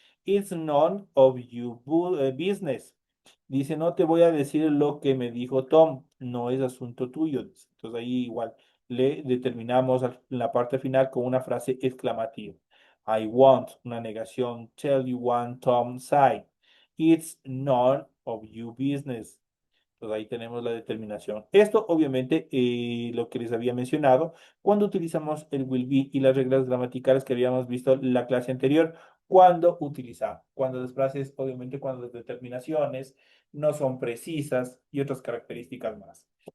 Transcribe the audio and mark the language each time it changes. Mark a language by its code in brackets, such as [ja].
[en] It's none of your business. [es] Dice, no te voy a decir lo que me dijo Tom, no es asunto tuyo. Entonces ahí igual le determinamos la parte final con una frase exclamativa. [en] I won't, [es] una negación, [en] tell you what Tom said. It's none of your business. [es] Pues ahí tenemos la determinación. Esto, obviamente, lo que les había mencionado, cuando utilizamos el will be y las reglas gramaticales que habíamos visto en la clase anterior, cuando utilizamos, cuando las frases, obviamente, cuando las determinaciones no son precisas y otras características más.